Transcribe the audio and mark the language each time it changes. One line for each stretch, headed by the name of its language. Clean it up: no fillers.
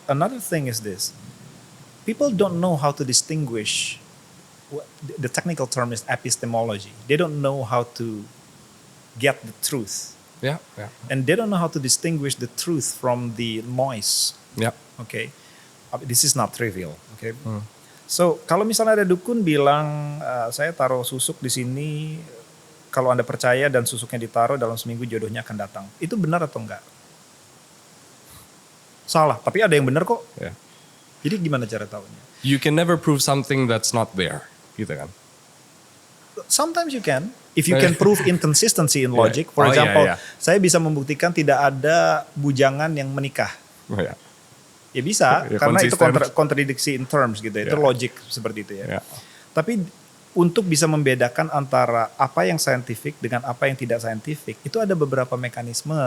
English: Another thing is this: people don't know how to distinguish. The technical term is epistemology. They don't know how to get the truth. Yeah. And they don't know how to distinguish the truth from the noise. Yeah. Okay, this is not trivial. Okay, so
Indonesian: kalau misalnya ada dukun bilang saya taruh susuk di sini, kalau Anda percaya dan susuknya ditaruh dalam seminggu jodohnya akan datang, itu benar atau enggak? Salah, tapi ada yang benar kok.
English: Yeah.
Indonesian: Jadi gimana cara tahunya?
English: You can never prove something that's not there,
Indonesian: gitu kan?
English: Sometimes you can. If you can prove inconsistency in logic, for Oh, example, yeah.
Indonesian: saya bisa membuktikan tidak ada bujangan yang menikah. Oh, ya. Ya bisa, Ya, karena itu konsisten. kontradiksi
English: in terms
Indonesian: gitu ya. Itu
English: Yeah.
Indonesian: logic seperti itu ya.
English: Yeah.
Indonesian: Tapi untuk bisa membedakan antara apa yang saintifik dengan apa yang tidak saintifik, itu ada beberapa mekanisme.